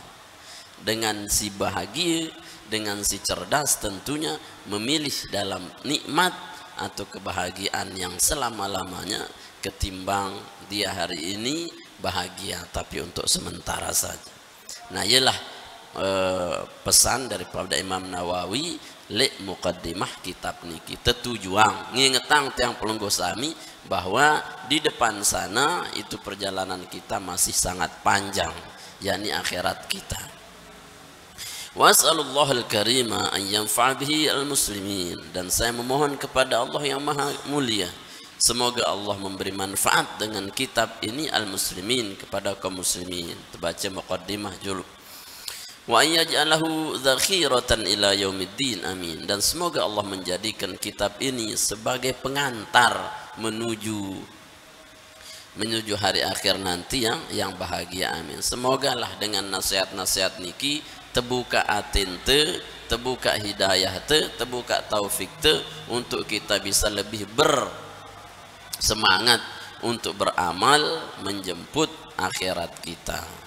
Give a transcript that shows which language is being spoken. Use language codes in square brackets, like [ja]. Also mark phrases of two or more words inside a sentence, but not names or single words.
[id] Dengan si bahagia, dengan si cerdas tentunya memilih dalam nikmat atau kebahagiaan yang selama-lamanya ketimbang dia hari ini bahagia tapi untuk sementara saja. Nah, ialah pesan daripada Imam Nawawi le muqaddimah kitab niki [sas] tetujuan ngingetang tiang pelungguh sami [id] bahwa di depan sana itu perjalanan kita masih sangat panjang, yakni akhirat kita. [ar] واسأل الله الكريم أن ينفع به المسلمين, [id] dan saya memohon kepada Allah yang maha mulia semoga Allah memberi manfaat dengan kitab ini al-muslimin kepada kaum muslimin. Terbaca muqaddimah dulu. [ar] ويجعله ذخيرة إلى يوم الدين، آمين. [id] Dan semoga Allah menjadikan kitab ini sebagai pengantar menuju hari akhir nanti yang bahagia, amin. Semogalah dengan nasihat-nasihat niki terbuka atin te, terbuka hidayah te, terbuka taufik te untuk kita bisa lebih bersemangat untuk beramal menjemput akhirat kita.